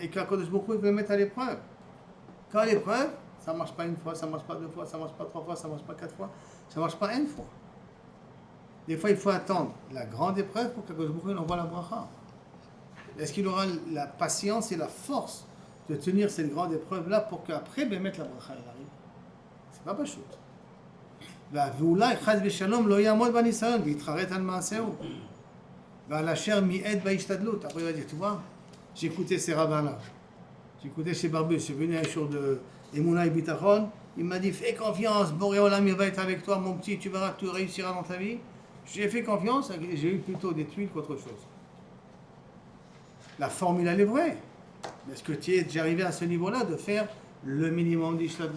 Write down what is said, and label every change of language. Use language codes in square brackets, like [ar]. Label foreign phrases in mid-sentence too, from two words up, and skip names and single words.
[fr] Et qu'Akadosh Baruch Hu veut le mettre à l'épreuve. Quand à l'épreuve, ça ne marche pas 1 fois, ça ne marche pas 2 fois, ça ne marche pas 3 fois, ça ne marche pas 4 fois, ça ne marche pas 1 fois. Des fois, il faut attendre la grande épreuve pour qu'Akadosh Baruch Hu envoie la bracha. Est-ce qu'il aura la patience et la force de tenir cette grande épreuve-là pour qu'après, mettre la bracha arrive? C'est pas Pachout. [he] ואולי חס ושלום לא יעמוד בניסיון ויתחרט על מעשהו. ועל אשר מיעט בהשתדלות. [fr] Après il va dire, tu vois, j'ai écouté ces rabbins-là. J'ai écouté chez Barbus, je suis venu un jour de Emouna et Bitachon. Il m'a dit, fais confiance, Boré Olam, il va être avec toi, mon petit, tu verras que tu réussiras dans ta vie. J'ai fait confiance, j'ai eu plutôt des tuiles qu'autre chose. La formule, elle est vraie. Mais est-ce que tu es déjà arrivé à ce niveau-là de faire le minimum d'Ishtadlut?